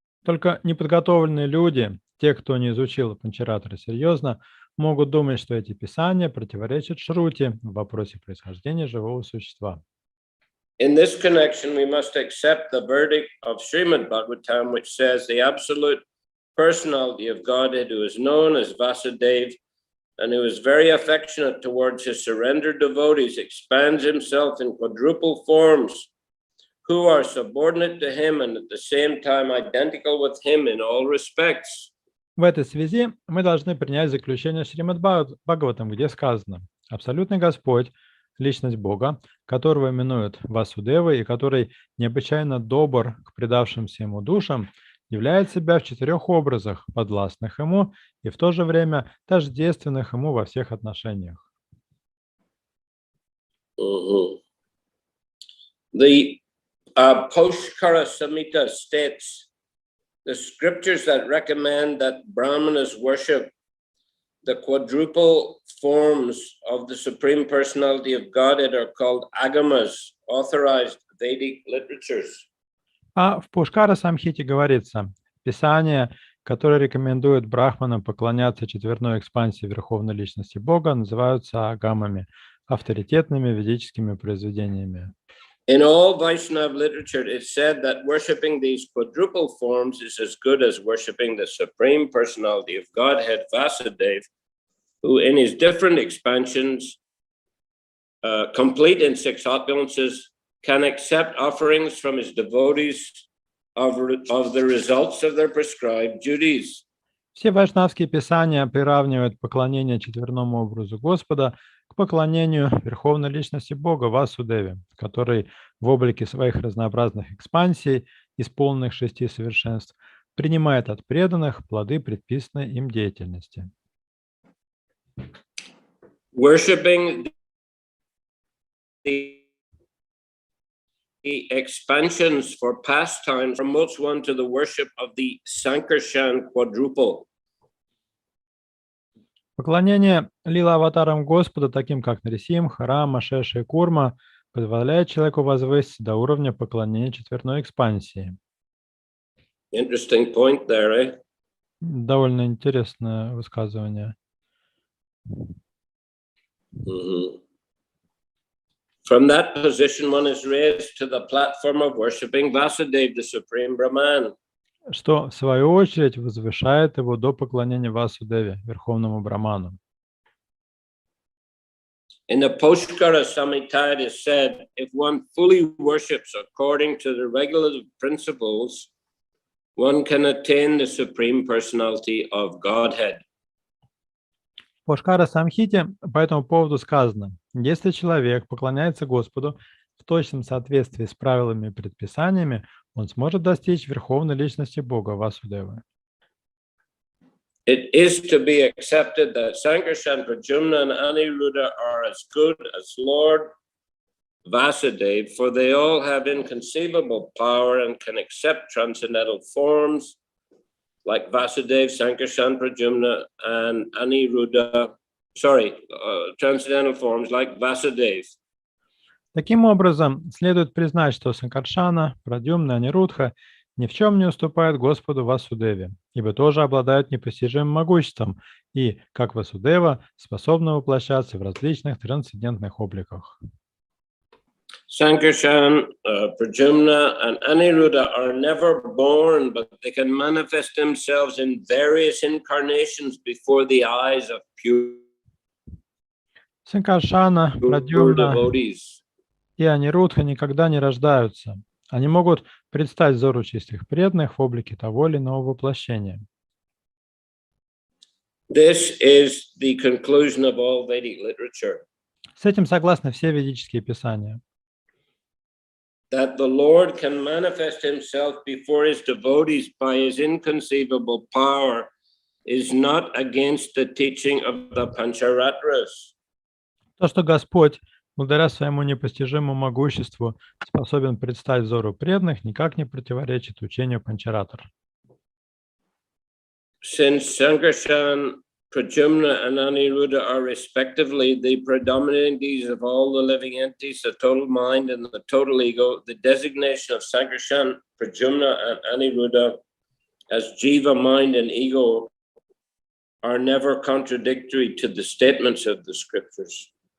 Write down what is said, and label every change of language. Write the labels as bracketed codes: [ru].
[ru] Только неподготовленные люди, те, кто не изучил Панчаратры серьезно, могут думать, что эти писания противоречат Шрути в вопросе происхождения живого существа. [en] In this connection, we must accept the verdict of Srimad Bhagavatam, which says the absolute personality of Godhead, who is known as Vasudeva, and who is very affectionate towards his surrendered devotees, expands himself in quadruple forms, who are subordinate to him and at the same time identical with him in all respects. [ru] В этой связи мы должны принять заключение Шримад Бхагаватам, где сказано: абсолютный Господь, личность Бога, которого именуют Васудевой и который необычайно добр к предавшимся ему душам, являет себя в 4 образах, подвластных ему и в то же время тождественных ему во всех отношениях. [en] The Poshkara Samhita states the scriptures that recommend that Brahmanas worship the quadruple forms of the Supreme Personality of Godhead are called agamas, authorized Vedic literatures. [ru] А в Пушкара Самхите говорится: Писания, которые рекомендуют брахманам поклоняться четверной экспансии Верховной Личности Бога, называются агамами, авторитетными ведическими произведениями. [en] In all Vaishnava literature, it's said that worshipping these quadruple forms is as good as worshipping the Supreme Personality of Godhead, Vasudeva, who in his different expansions, complete in 6 opulences, can accept offerings from his devotees of the results of their prescribed duties. [ru] Все вайшнавские писания приравнивают поклонение четверному образу Господа к поклонению Верховной Личности Бога Васудеве, который в облике своих разнообразных экспансий, исполненных 6 совершенств, принимает от преданных плоды предписанной им деятельности. [en] Worshipping the expansions for pastimes promotes one to the worship of the Sankarshan quadruple. [ru] Поклонение лила-аватарам Господа, таким как Нарисимха, Рама, Шеша и Курма, позволяет человеку возвыситься до уровня поклонения четверной экспансии. [en] Interesting point there, eh? [ru] Довольно интересное высказывание. Mm-hmm. [en] From that position, one is raised to the platform of worshipping Vasudeva, the Supreme Brahman. [ru] Что, в свою очередь, возвышает его до поклонения Васудеве, Верховному Браману. [en] In the Poshkara Samhita, it is said, if one fully worships according to the regulative principles, one can attain the Supreme Personality of Godhead. [ru] В Пушкара Самхите по этому поводу сказано: если человек поклоняется Господу в точном соответствии с правилами и предписаниями, он сможет достичь Верховной Личности Бога Васудевы. [en] It is to be accepted that Sankarshan, Pradyumna, and Aniruddha are as good as Lord Vasudeva, for they all have inconceivable power and can accept transcendental forms like Vasudeva, Sankarshan, Pradyumna, and Aniruddha. Transcendental forms like Vasudeva. [ru] Таким образом, следует признать, что Санкаршана, Прадьюмна и Анирудха ни в чем не уступают Господу Васудеве, ибо тоже обладают непостижимым могуществом и, как Васудева, способны воплощаться в различных трансцендентных обликах. [en] Sankarshan, Pradyumna, and Aniruddha are never born, but they can manifest themselves in various incarnations before the eyes of pure [ru] Санкаршана, Прадьюмна [en] devotees. [ru] и Анирудха никогда не рождаются. Они могут предстать взору чистых преданных в облике того или иного воплощения. [en] This is the conclusion of all Vedic literature. [ru] С этим согласны все ведические писания. [en] that the Lord can manifest himself before his devotees by his inconceivable power is not against the teaching of the Pancharatras. [ru] То, что Господь, благодаря своему непостижимому могуществу, способен предстать взору преданных, никак не противоречит учению Панчаратр. [en] Since Sankarshan, Pradyumna, and Aniruddha are respectively the predominating deities of all the living entities, the total mind and the total ego, the designation of Sankarshan, Pradyumna, and Aniruddha as jiva, mind, and ego are never contradictory to the statements of the scriptures.